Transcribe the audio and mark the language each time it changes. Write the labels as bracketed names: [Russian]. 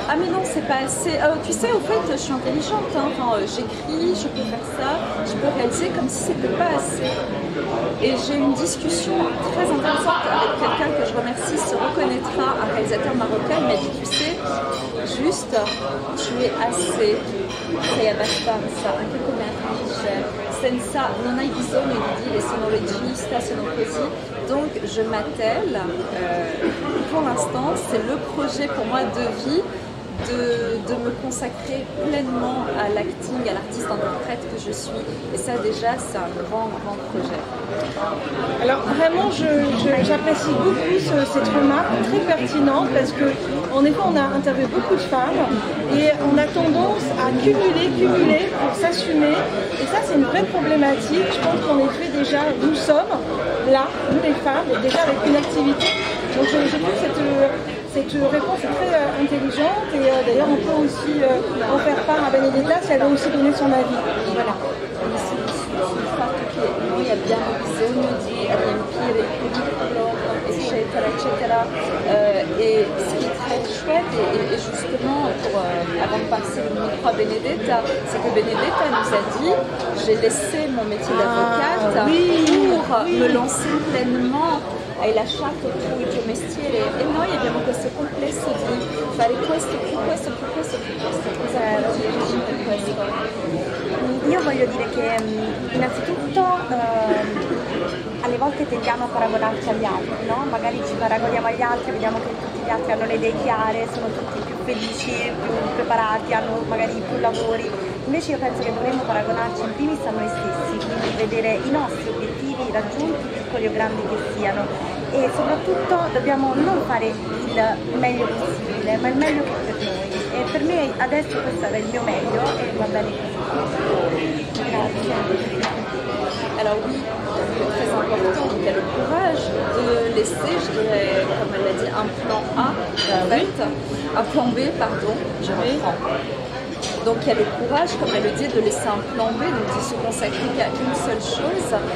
[French] Ah mais non, c'est pas assez. Tu sais, au fait, je suis intelligente, hein. Enfin, j'écris, je peux faire ça, je peux réaliser, comme si c'était pas assez. Et j'ai eu une discussion très intéressante avec quelqu'un que je remercie, se reconnaîtra, un réalisateur marocain. Il m'a dit, tu sais, juste, tu es assez. [Italian] Sei abbastanza, anche come attrice, senza, non hai bisogno di dire sono regista, sono così. [French] Donc je m'attelle, pour l'instant, c'est le projet pour moi de vie, de me consacrer pleinement à l'acting, à l'artiste-interprète que je suis. Et ça déjà, c'est un grand, grand projet. Alors vraiment, j'apprécie beaucoup cette remarque très pertinente parce que en effet, on a interviewé beaucoup de femmes et on a tendance à cumuler pour s'assumer. Et ça, c'est une vraie problématique. Je pense qu'en effet, déjà, nous sommes là, nous les femmes, déjà avec une activité. Donc je trouve cette réponse est très intelligente et d'ailleurs on peut aussi en faire part à Benedetta si elle a aussi donné son avis. Voilà. [Italian] Sul fatto che noi abbiamo bisogno di riempire il curriculum, eccetera, eccetera. [French] Et ce qui est très chouette, et justement, avant de passer le micro à Benedetta, c'est que Benedetta nous a dit j'ai laissé mon métier d'avocate pour me lancer pleinement. [Italian] Hai lasciato tu il tuo mestiere e noi abbiamo questo complesso di fare questo, più questo, più questo, più questo. Cosa dici per questo? Io voglio dire che innanzitutto alle volte tendiamo a paragonarci agli altri, no? Magari ci paragoniamo agli altri, vediamo che tutti gli altri hanno le idee chiare, sono tutti più felici, più preparati, hanno magari più lavori. Invece io penso che dovremmo paragonarci in primis a noi stessi, quindi vedere i nostri obiettivi raggiunti, piccoli o grandi che siano, e soprattutto dobbiamo non fare il meglio possibile, ma il meglio che per noi. E per me adesso questo era il mio meglio e va bene così. Grazie. [French] Alors oui, c'est très important, il y a le courage de laisser, je dirais, comme elle l'a dit, un plan A, en fait, un plan B, pardon, je reprends. Donc il y a le courage, comme elle le dit, de laisser un plan B, donc de se consacrer qu'à une seule chose.